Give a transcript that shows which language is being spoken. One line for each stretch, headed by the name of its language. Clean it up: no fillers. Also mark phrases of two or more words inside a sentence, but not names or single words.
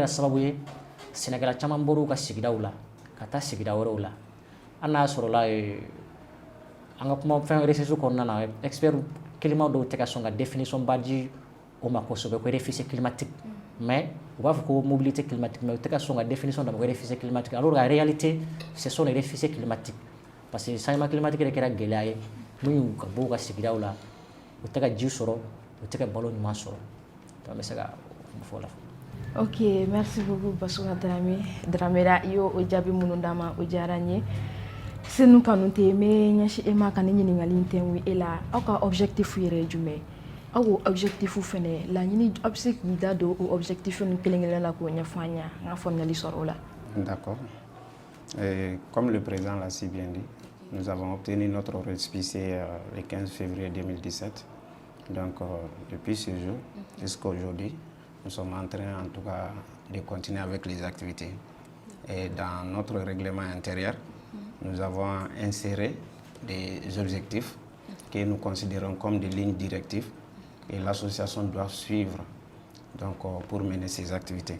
Bambara: sababu ye sɛnɛkɛla caman bɔr'u ka sigidaw la ka taa sigida wɛrɛw la hali n'a sɔrɔla an ka kuma fɛn recherche kɔnɔna na
French: expert climat
Bambara: dɔw tɛ ka sɔn ka définition ba di o ma kosɛbɛ ko
French: réfugié climatique
Bambara: mais u b'a fɔ ko
French: mobilité climatique
Bambara: mais u tɛ ka sɔn ka définition d'a ma ko
French: réfugié climatique alors qu'en réalité ce sont les réfugiés climatiques parce que changement climatique
Bambara: yɛrɛ kɛra gɛlɛya ye min y'u ka bɔ u ka sigidaw la u tɛ ka ji sɔrɔ u tɛ ka balo ɲuman sɔrɔ donc n bɛ se ka fɔ o la.
French: Ok, merci beaucoup
Bambara: Basiru Dramera i y'o jaabi minnu d'an ma o diyara n ye senu kanu tɛ n bɛ ɲɛsin e ma ka ne ɲininkali in tɛnku e la aw ka objectif yɛrɛ ye jumɛn ye aw k'o objectif fɛnɛ laɲini aw bɛ se k'i da don o objectif ninnu kelen-kelen la k'o ɲɛfɔ an ɲɛ an ka faamuyali sɔrɔ o la.
French: D'accord. Comme le président l'a si bien dit, nous avons obtenu notre récépissé le 15 février 2017. Donc depuis ce jour jusqu'à aujourd'hui, nous sommes en train en tout cas de continuer avec les activités. Et dans notre règlement intérieur, nous avons inséré des objectifs que nous considérons comme des lignes directives et l'association doit suivre donc, pour mener ces activités.